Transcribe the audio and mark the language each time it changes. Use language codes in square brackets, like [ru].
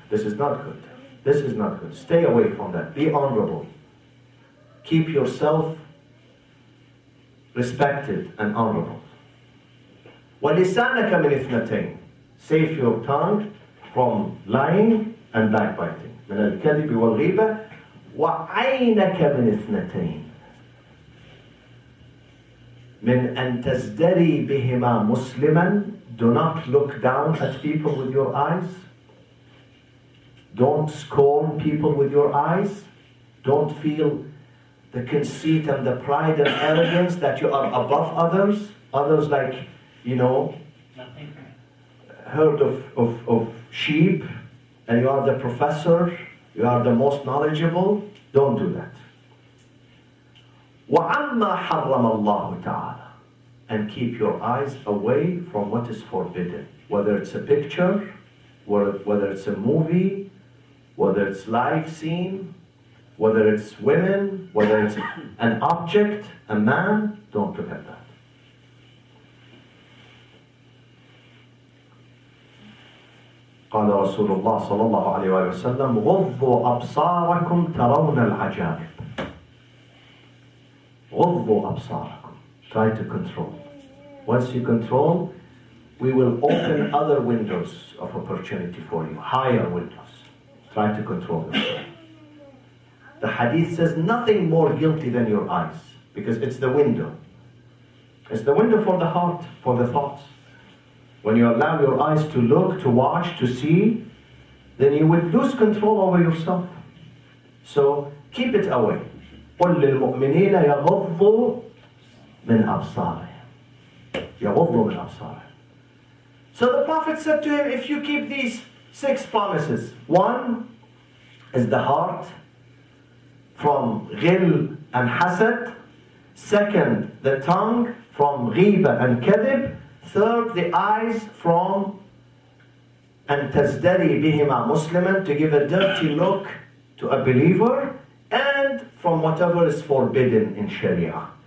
[en] This is not good. This is not good. Stay away from that. Be honorable. Keep yourself respected and honorable. [ar] وَلِسَانَكَ مِنْ اثْنَتَيْنِ, [en] save your tongue from lying and backbiting. [ar] مِنَ الْكَذِبِ وَالْغِيبَةِ وَعَيْنَكَ مِنْ اثْنَتَيْنِ, مِنْ أَنْ تَزْدَرِي بِهِمَا مُسْلِمًا, [en] do not look down at people with your eyes. Don't scorn people with your eyes. Don't feel the conceit and the pride and arrogance that you are above others. Others like, herd of sheep, and you are the professor, you are the most knowledgeable. Don't do that. [ar] وَعَمَّا حَرَّمَ اللَّهُ تَعَالَى, [en] and keep your eyes away from what is forbidden. Whether it's a picture, whether it's a movie, whether it's live scene, whether it's women, whether it's an object, a man, don't look at that. [ar] قال رسول الله صلى الله عليه وآله وسلم غضوا أبصاركم ترون العجائب. غضوا أبصاركم. [en] Try to control. Once you control, we will open other windows of opportunity for you, higher windows. Try to control yourself. The hadith says nothing more guilty than your eyes, because it's the window. It's the window for the heart, for the thoughts. When you allow your eyes to look, to watch, to see, then you will lose control over yourself. So keep it away. [ar] قل للمؤمنين يغضوا من أبصارهم. يغضوا من أبصارهم. [en] So the Prophet said to him, if you keep these 6 promises, 1 is the heart from ghil and hasad. 2nd, the tongue from ghiba and kadhib. 3rd, the eyes from [ar] أن تزدري بهما مسلما, [en] to give a dirty look to a believer, and from whatever is forbidden in Sharia.